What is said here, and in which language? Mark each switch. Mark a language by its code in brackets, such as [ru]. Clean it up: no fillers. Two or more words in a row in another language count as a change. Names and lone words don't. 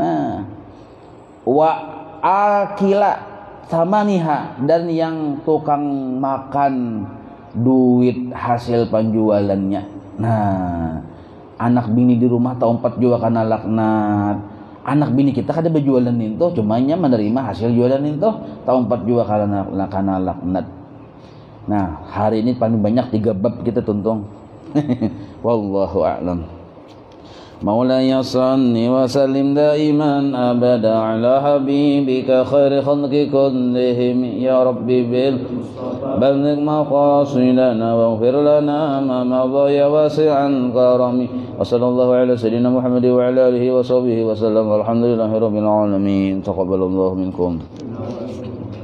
[bjn] Nah, [ar] وآكل ثمنها, [bjn] dan yang tukang makan duit hasil penjualannya. Nah, anak bini di rumah tahun 4 juga karena laknat. Anak bini kita kada berjualan itu, cuma nya menerima hasil jualan itu tahun 4 juga karena laknat. Nah, hari ini paling banyak 3 bab kita tuntung. [ar] والله أعلم مولاي صل وسلم دائما أبدا على حبيبك خير الخلق كلهم يا رب بلغ مقاصدنا واغفر لنا ما مضى يا واسع الكرم وصلى الله على سيدنا محمد وعلى آله وصحبه وسلم والحمد لله رب العالمين تقبل الله منكم.